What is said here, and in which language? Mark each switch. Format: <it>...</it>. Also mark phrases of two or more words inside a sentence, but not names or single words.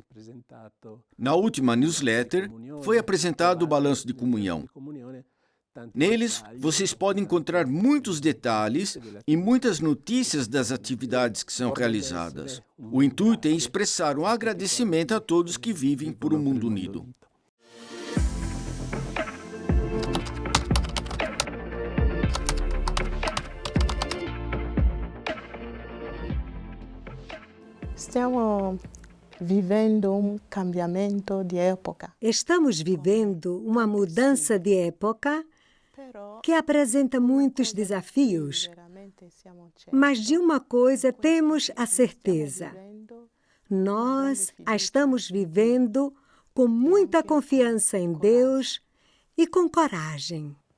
<pt>Na última newsletter, foi apresentado o balanço de comunhão. Neles, vocês podem encontrar muitos detalhes e muitas notícias das atividades que são realizadas. O intuito é expressar um agradecimento a todos que vivem por um mundo unido.</pt> <it>Stiamo vivendo cambiamento di época.</it> <pt>Estamos vivendo uma mudança de época que apresenta muitos desafios, mas de uma coisa temos a certeza: nós a estamos vivendo com muita confiança em Deus e com coragem.</pt>